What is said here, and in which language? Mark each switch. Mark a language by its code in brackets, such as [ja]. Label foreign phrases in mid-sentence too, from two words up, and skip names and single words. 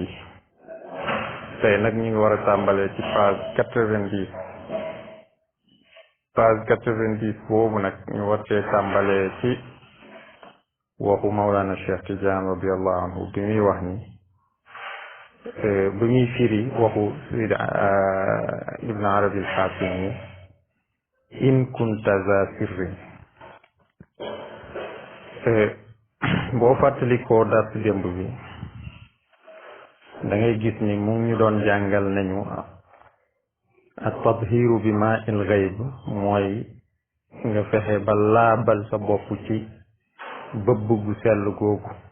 [wo] tey nag ñu ngi war a tàmbalee ci page 90. page 90 boobu nag ñu war cee tàmbalee ci waxu Mawlana Cheikh Tidiane [ar] رضي الله عنه [wo] bi muy wax ni bi muy firi waxu Sayyid Ibn Arabi al-Hatimi [ar] إن كنت ذا سر. [wo] boo fàttalikoo dars démb bi da ngay gis ni mu ngi ñu doon jàngal nañu at-tadhiru bi [ar] ماء الغيب [wo] mooy nga fexe ba laabal sa bopp ci bëbb gu sell googu.